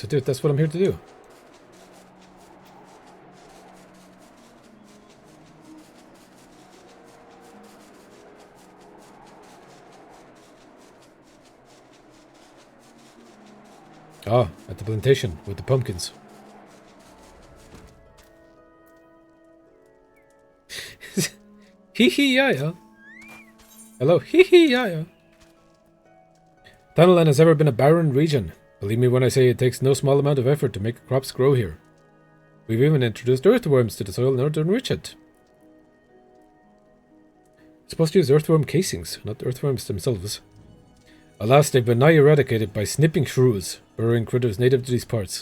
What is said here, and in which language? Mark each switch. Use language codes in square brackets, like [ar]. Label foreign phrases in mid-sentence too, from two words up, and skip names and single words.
[en] Dude, that's what I'm here to do. Ah, at the plantation with the pumpkins. Hee hee ya ya. Hello, hee hee ya ya. Tunnelland has ever been a barren region. Believe me when I say it takes no small amount of effort to make crops grow here. We've even introduced earthworms to the soil in order to enrich it. It's supposed to use earthworm casings, not earthworms themselves. Alas, they've been nigh eradicated by snipping shrews, burrowing critters native to these parts.